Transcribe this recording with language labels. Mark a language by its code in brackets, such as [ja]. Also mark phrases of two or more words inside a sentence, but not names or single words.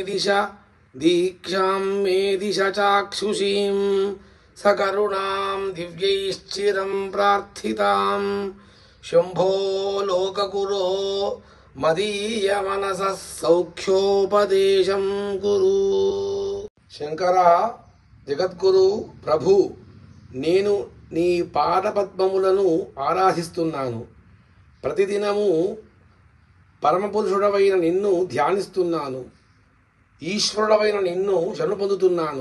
[sa] दिश चाक्षुषीं सकरुणां दिव्यैश्चिरं प्रार्थितां शंभो लोकगुरो मदीय मनसः सौख्योपदेशं गुरु। [te] శంకర జగద్గురు ప్రభు, నేను నీ పాదపద్మములను ఆరాధిస్తున్నాను. ప్రతిదినము పరమపురుషుడవైన నిన్ను ధ్యానిస్తున్నాను. ఈశ్వరుడవైన నిన్ను శరణు పొందుతున్నాను.